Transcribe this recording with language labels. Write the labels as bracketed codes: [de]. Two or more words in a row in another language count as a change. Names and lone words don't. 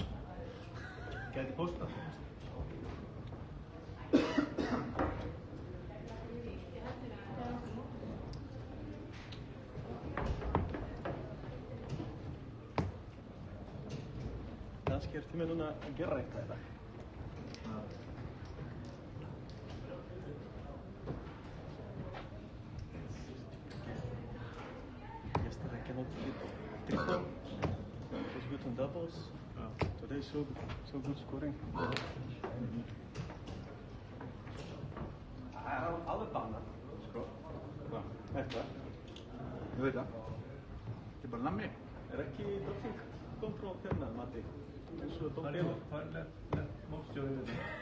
[is] Gæti postað. Kannski er tíminn núna að gera eitthvað í dag. [en] Yesterday I cannot hit triple. It was good on doubles. Today so good scoring. [is] Það er alveg bannað, sko. Hvað? Þetta. Ég veit það. Þetta er bara nammi. Er ekki [en] dropping control [is] hérna, Matti? Eins og Dom Taylor. Það er mótstjórið þetta.